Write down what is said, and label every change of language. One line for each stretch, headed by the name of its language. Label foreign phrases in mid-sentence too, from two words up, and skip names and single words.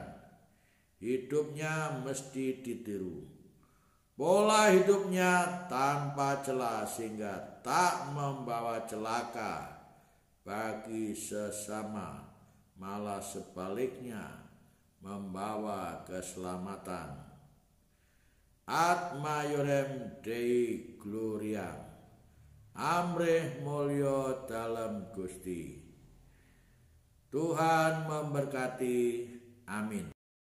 Indonesian: Hidupnya mesti ditiru. Pola hidupnya tanpa celah sehingga tak membawa celaka bagi sesama, malah sebaliknya membawa keselamatan.
Latin: Ad maiorem Dei gloriam.
Javanese: Amrih mulya dalem Gusti.
Indonesian: Tuhan memberkati. Amin.